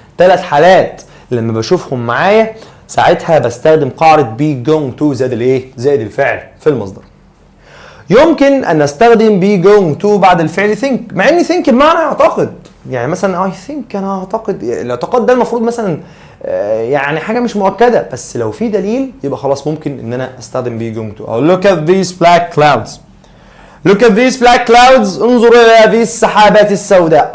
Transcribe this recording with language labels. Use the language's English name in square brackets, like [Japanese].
[Arabic] 3 حالات لما بشوفهم معايا ساعتها بستخدم قاعده be going to زائد الايه؟ زائد الفعل في المصدر. يمكن ان نستخدم be going to بعد الفعل think مع ان think بمعنى اعتقد. يعني مثلا I think انا اعتقد. الاعتقاد ده المفروض مثلا يعني حاجه مش مؤكده بس لو في دليل يبقى خلاص ممكن ان انا استخدم be going to. [English] او look at these black clouds. Look at these black clouds. [Arabic] انظر الى هذه السحابات السوداء.